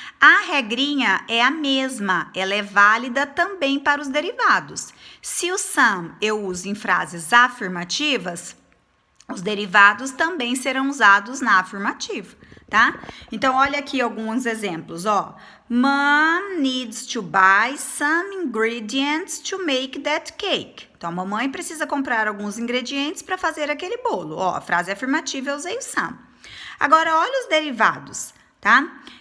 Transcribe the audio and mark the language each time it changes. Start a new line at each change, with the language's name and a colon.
Portuguese: A regrinha é a mesma, ela é válida também para os derivados. Se o some eu uso em frases afirmativas, os derivados também serão usados na afirmativa, tá? Então, olha aqui alguns exemplos, ó.
English: Mom needs to buy some ingredients to make that cake.
Portuguese: Então, a mamãe precisa comprar alguns ingredientes para fazer aquele bolo. Ó, a frase afirmativa eu usei o some. Agora, olha os derivados, tá?